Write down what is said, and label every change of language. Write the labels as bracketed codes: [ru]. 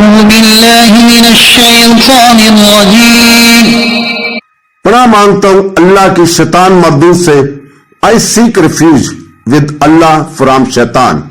[ar] بالله من الشيطان الرجيم [ur] پناہ مانگتا ہوں اللہ کی شیطان مردود سے. [en] I seek refuge with Allah from shaitan.